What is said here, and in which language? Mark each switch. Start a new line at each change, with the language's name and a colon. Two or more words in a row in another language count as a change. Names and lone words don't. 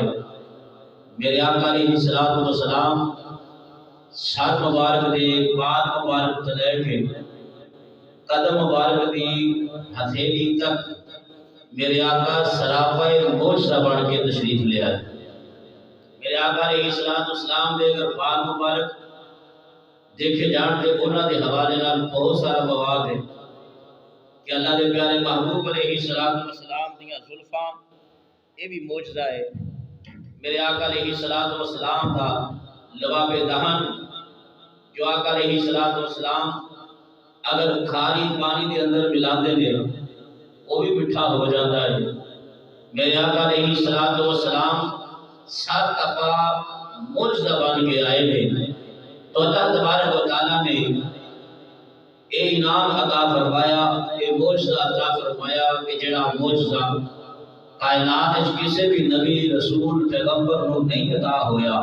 Punjabi: میرے آقا
Arabic: علیہ الصلوۃ والسلام
Punjabi: سر مبارک دے پار مبارک تو لے کے قدم مبارک دی ہتھیلی تک
Urdu: میرے آقا سراپا معجزہ بن کے تشریف لے آئے۔
Punjabi: میرے آقا
Arabic: علیہ الصلوۃ والسلام
Punjabi: دے اگر پار مبارک دیکھے جان دے انہاں دے حوالے نال بہت سارا مواد ہے کہ اللہ دے پیارے محبوب
Arabic: علیہ السلام
Punjabi: دیاں زلفاں یہ بھی معجزہ ہے۔
Urdu: میرے آقا
Arabic: علیہ السلام
Urdu: کا لباب دہن جو آقا
Arabic: علیہ السلام
Urdu: اگر کھاری پانی دے اندر ملاتے ہیں وہ بھی مٹھا ہو جاتا ہے۔ میرے آقا
Arabic: علیہ السلام
Urdu: 7 دفعہ معجزہ بن کے آئے ہیں، تو
Arabic: اللہ تبارک و تعالیٰ
Urdu: نے اے انعام عطا فرمایا، اے معجزہ عطا فرمایا کہ جڑا معجزہ کائنات کسی بھی نبی رسول پیغمبر کو نہیں عطا ہویا۔